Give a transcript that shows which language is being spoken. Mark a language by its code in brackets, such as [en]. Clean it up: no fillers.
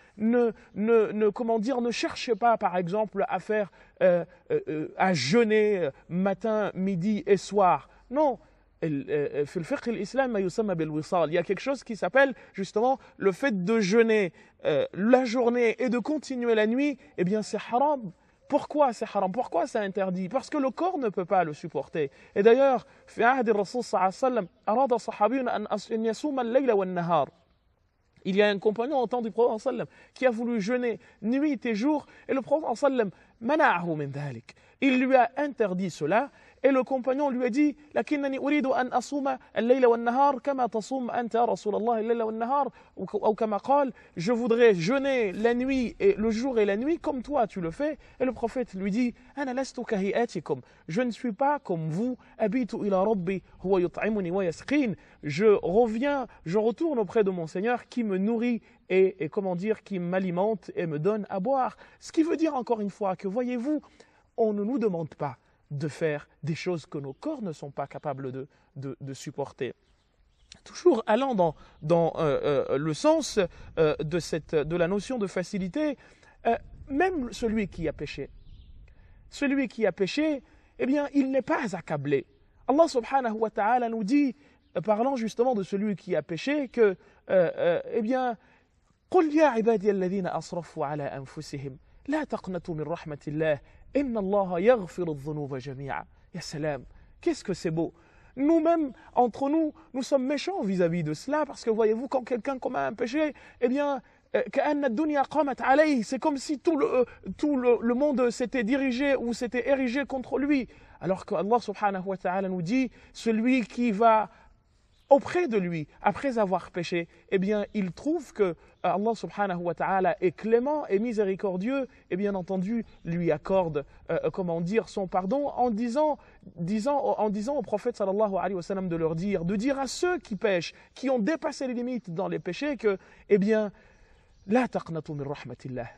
[fr] Ne cherchez pas, par exemple, à faire, à jeûner matin, midi et soir. Non. Il y a quelque chose qui s'appelle justement le fait de jeûner la journée et de continuer la nuit. Eh bien, c'est haram. Pourquoi c'est haram? Pourquoi c'est interdit? Parce que le corps ne peut pas le supporter. Et d'ailleurs, [ar] في عهد الرسول صلى الله عليه وسلم أراد صحابي أن يصوم الليل والنهار. [fr] Il y a un compagnon au temps du prophète sallam qui a voulu jeûner nuit et jour, et le prophète sallam mana'ahu min dhalik. Il lui a interdit cela, et le compagnon lui a dit [ar] lakinnani uridu an asuma al-layla wan-nahar [fr] kama tasum anta rasulallah al-layla wan-nahar, ou [ar] kama qala, [fr] je voudrais jeûner la nuit et le jour et la nuit comme toi tu le fais. Et le prophète lui dit [ar] ana lastu kahiyatikum, [fr] je ne suis pas comme vous, [ar] abitu ila rabbi huwa yut'imuni wa yasqin, [fr] je retourne auprès de mon Seigneur qui me nourrit et qui m'alimente et me donne à boire. Ce qui veut dire encore une fois que, voyez-vous, on ne nous demande pas de faire des choses que nos corps ne sont pas capables de supporter. Toujours allant dans le sens de la notion de facilité, même celui qui a péché, eh bien, il n'est pas accablé. Allah subhanahu wa ta'ala nous dit, parlant justement de celui qui a péché, que, eh bien, [ar] قل يا عبادي الذين أسرفوا على أنفسهم لا تقنطوا من رحمة الله إن الله يغفر الذنوب جميعا. [fr] Ya salam, qu'est-ce que c'est beau! Nous-mêmes, entre nous, nous sommes méchants vis-à-vis de cela, parce que voyez-vous, quand quelqu'un commet un péché, eh bien, c'est comme si tout le monde s'était dirigé ou s'était érigé contre lui. Alors que Allah subhanahu wa ta'ala nous dit, celui qui va auprès de lui, après avoir péché, eh bien, il trouve que Allah subhanahu wa ta'ala est clément et miséricordieux, et bien entendu, lui accorde, son pardon, en disant au prophète sallallahu alayhi wa sallam de dire à ceux qui pêchent, qui ont dépassé les limites dans les péchés, que, eh bien, [ar] لا تقنطوا من رحمة الله.